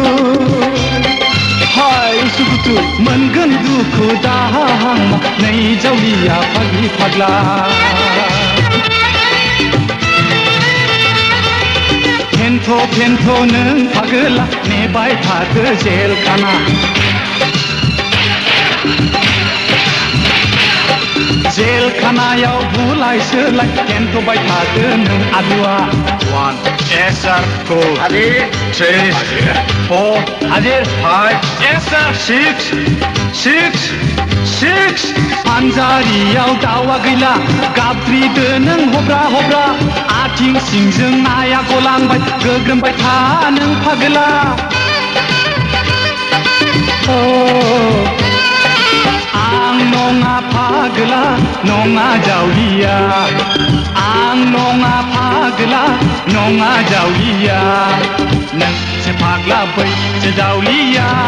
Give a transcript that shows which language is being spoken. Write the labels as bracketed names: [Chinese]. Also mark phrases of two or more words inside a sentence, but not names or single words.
[Bodo] हाय उसुखुथु मोनगोन दुखु दाहां नै जावलिया फाग्लि फाग्ला फेन्थ' नों फाग्ला नेबाय थादो जेल खाना जेल खानायाव बुलाय सोलाय फेन्थ'बाय थादो नों आलुआ [English] 1 yes sir 2 [Hindi] Hadir [English] 3 4 [Hindi] Hadir [English] 5 yes sir 6 [Bodo] फानजारियाव दावा गैला गाबद्रिदो नों हब्रा हब्रा आथिं सिंजों नाया गलांबाय गोग्रोमबाय था नों फाग्ला आं नङा फाग्ला नङा जावलिया आं नङा फाग्ला नङा जावलिया नोंसो फाग्ला बैसो जावलिया